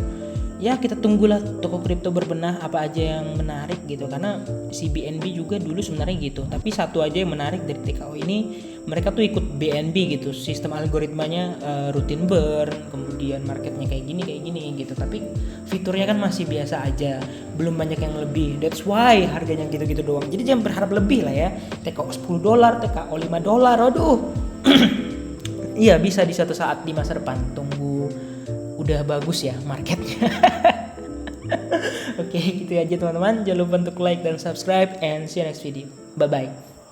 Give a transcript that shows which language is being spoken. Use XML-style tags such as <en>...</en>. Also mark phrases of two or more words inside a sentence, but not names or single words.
<id>Ya kita tunggulah toko kripto berbenah apa aja yang menarik gitu, karena si BNB juga dulu sebenarnya gitu, tapi satu aja yang menarik dari TKO ini, mereka tuh ikut BNB gitu, sistem algoritmanya rutin burn, kemudian marketnya kayak gini gitu, tapi fiturnya kan masih biasa aja, belum banyak yang lebih,</id> <en>that's why</en> <id>harganya gitu-gitu doang. Jadi jangan berharap lebih lah ya, TKO $10, TKO $5, aduh. Iya bisa di suatu saat di masa depan, tunggu udah bagus ya marketnya. Oke, gitu aja teman-teman. Jangan lupa untuk like dan subscribe</id> <en>and see you next video. Bye bye.</en>